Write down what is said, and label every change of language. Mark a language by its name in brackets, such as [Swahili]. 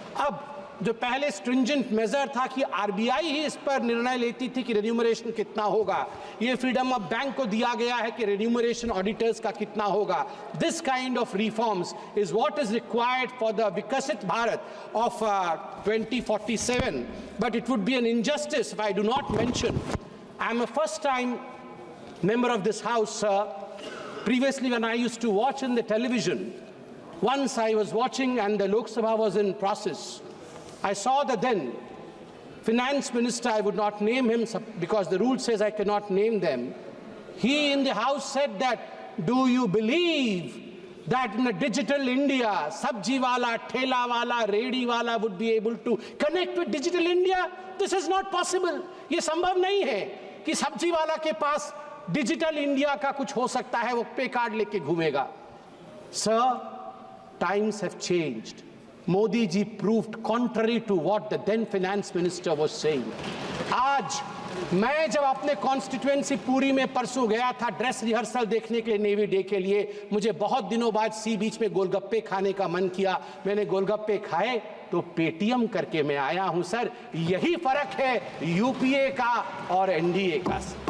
[Hindi] अब जो पहले स्ट्रिंजेंट मेजर था कि RBI ही इस पर निर्णय लेती थी कि रेन्यूमरेशन कितना होगा, ये फ्रीडम ऑफ बैंक को दिया गया है कि रेन्यूमरेशन ऑडिटर्स का कितना होगा। [English] This kind of reforms is what is required for the Viksit Bharat of 2047, but it would be an injustice if I do not mention I am a first time member of this house, sir. Previously, when I used to watch in the television, once I was watching and the Lok Sabha was in process, I saw the then finance minister, I would not name him because the rule says I cannot name them. He in the house said that, do you believe that in a digital India, [Hindi] sabji wala, thela wala, redi wala [English] would be able to connect with digital India? This is not possible. [Hindi] ये संभव नहीं है कि सब्जी वाला के पास digital India का कुछ हो सकता है, वो पे कार्ड लेके घूमेगा। [English] Sir, times have changed. Modi ji proved contrary to what the then finance minister was saying. [Hindi] आज मैं जब अपने कॉन्स्टिट्यूएंसी पूरी में परसों गया था ड्रेस रिहर्सल देखने के लिए, नेवी डे के लिए, मुझे बहुत दिनों बाद सी बीच में गोलगप्पे खाने का मन किया। मैंने गोलगप्पे खाए तो पेटीएम करके मैं आया हूं। सर, यही फर्क है UPA का और NDA का।